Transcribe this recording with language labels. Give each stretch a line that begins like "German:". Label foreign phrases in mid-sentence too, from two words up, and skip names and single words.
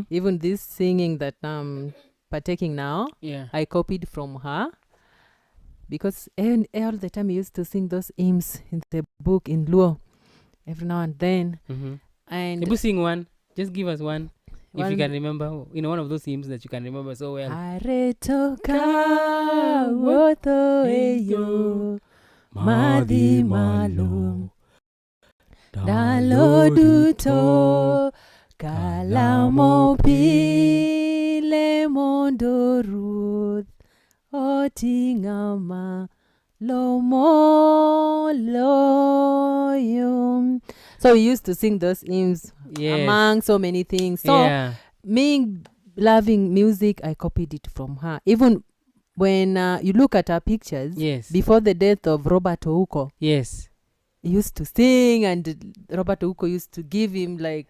English: Even this singing that I'm partaking now, Yeah. I copied from her, because all the time I used to sing those hymns in the book in Luo every now and then. Mm-hmm. And Maybe sing one. Just give us one. If you one- can remember, one of those hymns that you can remember so well.
Luo (Kenya and Tanzania): Aretoka wotho eyo madhi malo dalo duto kalamo pile mondo ruth otingama lomoloyo.
English: So we used to sing those hymns Yes. among so many things. So Yeah. me loving music, I copied it from her. Even when you look at her pictures, Yes. before the death of Robert Ouko, Yes. he used to sing, and Robert Ouko used to give him like